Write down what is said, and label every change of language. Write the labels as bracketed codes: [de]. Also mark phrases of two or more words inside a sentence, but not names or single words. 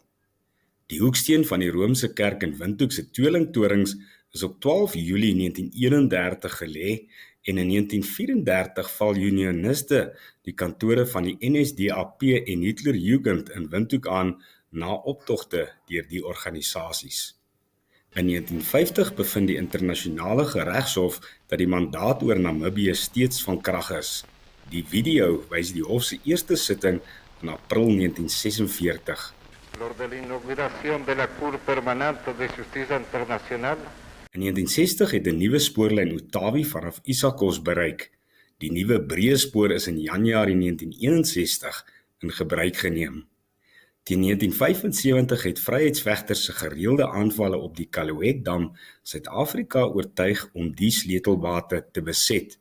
[af] Die hoeksteen van die Romeinse kerk in Windhoek se tweelingtorings is op 12 Julie 1931 gelê en in 1934 val Unioniste die kantore van die NSDAP en Hitlerjugend in Windhoek aan na optogte deur die organisasies. In 1950 bevind die internasionale geregshof dat die mandaat oor Namibië steeds van krag is. Die video wys die hof se eerste sitting in April 1946. [es] De la inauguración de la Cour Permanente de Justicia Internacional. [af] In 1960 het 'n nuwe spoorlyn Otawi vanaf Isakos bereik. Die nuwe breë spoor is in Januarie 1961 in gebruik geneem. Teen 1975 het vryheidsvegters se gereelde aanvalle op die Kaluet-dam Suid-Afrika oortuig om die sleutelbate te beset.